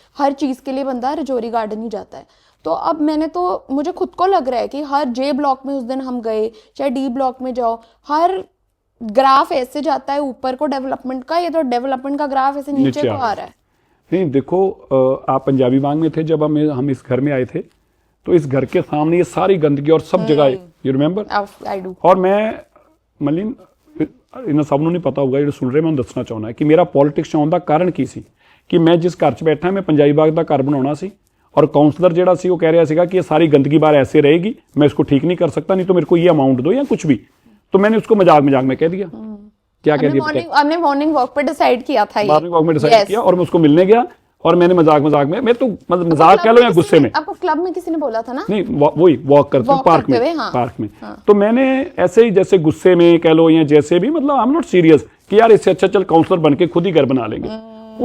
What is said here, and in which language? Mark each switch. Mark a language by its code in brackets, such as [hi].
[hi] हर चीज़ के लिए बंदा रजौरी गार्डन ही जाता है। तो अब मुझे खुद को लग रहा है कि हर जे ब्लॉक में उस दिन हम गए, चाहे डी ब्लॉक में जाओ, हर ग्राफ ऐसे जाता है ऊपर को डेवलपमेंट का, ये तो डेवलपमेंट का ग्राफ ऐसे नीचे को आ रहा है। नहीं देखो, आप पंजाबी बाग में थे जब हम इस घर में आए थे, तो इस घर के सामने ये सारी गंदगी और सब जगह, [en] You remember? I do. [hi] और मैं [pa] ਮਲੀਨ ਇਹਨਾਂ ਸਭ ਨੂੰ ਨਹੀਂ ਪਤਾ ਹੋਊਗਾ ਜਿਹੜੇ ਸੁਣ ਰਹੇ, ਮੈਂ ਦੱਸਣਾ ਚਾਹੁੰਦਾ ਕਿ ਮੇਰਾ ਪੋਲਿਟਿਕਸ ਆਉਣ ਦਾ ਕਾਰਨ ਕੀ ਸੀ ਕਿ ਮੈਂ ਜਿਸ ਘਰ 'ਚ ਬੈਠਾ ਮੈਂ पंजाबी बाग ਦਾ ਘਰ ਬਣਾਉਣਾ ਸੀ, [hi] और काउंसलर [pa] ਜਿਹੜਾ ਸੀ ਉਹ ਕਹਿ ਰਿਹਾ ਸੀਗਾ [hi] कि ये सारी गंदगी बाहर ऐसे रहेगी, मैं इसको ठीक नहीं कर सकता, नहीं तो मेरे को ये अमाउंट दो या कुछ भी। तो मैंने उसको मजाक में कह दिया। क्या कह दिया? हमने मॉर्निंग वॉक पे डिसाइड किया था, मॉर्निंग वॉक में डिसाइड किया, और मैं उसको मिलने गया, और मैंने मजाक में, मैं तो मतलब मजाक कह लो या गुस्से में। आपको क्लब में किसी ने बोला था ना? नहीं, वही वॉक करते हैं पार्क में, हाँ। पार्क में। हाँ। तो मैंने ऐसे ही जैसे गुस्से में कह लो या जैसे भी, मतलब [en] I am not serious [hi] कि यार इससे अच्छा चल काउंसलर बन के खुद ही घर बना लेंगे।